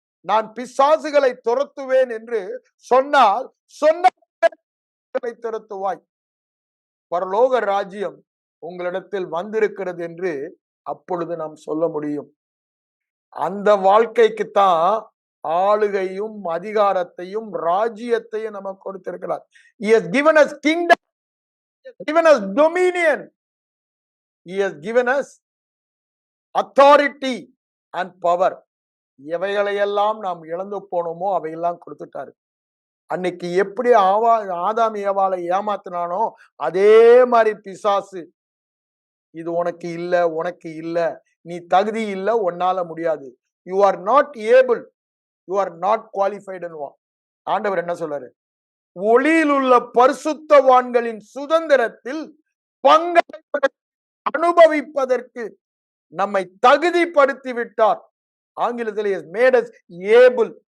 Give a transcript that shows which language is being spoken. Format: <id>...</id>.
<ta>நான் பிசாசுகளை துரத்துவேன் என்று சொன்னால் சொன்ன துரத்துவாய். பரலோக ராஜ்யம் உங்களிடத்தில் வந்திருக்கிறது என்று அப்பொழுது நாம் சொல்ல முடியும். அந்த வாழ்க்கைக்குத்தான் ஆளுகையும் அதிகாரத்தையும் ராஜ்யத்தையும் நமக்கு கொடுத்திருக்கிறார்.</ta> <en>He has given us kingdom, he has given us dominion, he has given us authority and power.</en> <ta>எவைகளையெல்லாம் நாம் இழந்து போனோமோ அவையெல்லாம் கொடுத்துட்டாரு. அன்னைக்கு எப்படி ஆதாம் ஏவாளை ஏமாத்தினானோ அதே மாதிரி பிசாசு, இது உனக்கு இல்ல, உனக்கு இல்ல, நீ தகுதி இல்ல, உன்னால முடியாது,</ta> <en>You are not able, you are not qualified.</en> <ta>ஆண்டவர் என்ன சொல்றாரு? ஒளியில் உள்ள பரிசுத்தவான்களின் சுதந்திரத்தில் பங்கை அனுபவிப்பதற்கு நம்மை தகுதிப்படுத்தி விட்டார். ஆங்கிலத்தில்</ta> <en>made us able.</en>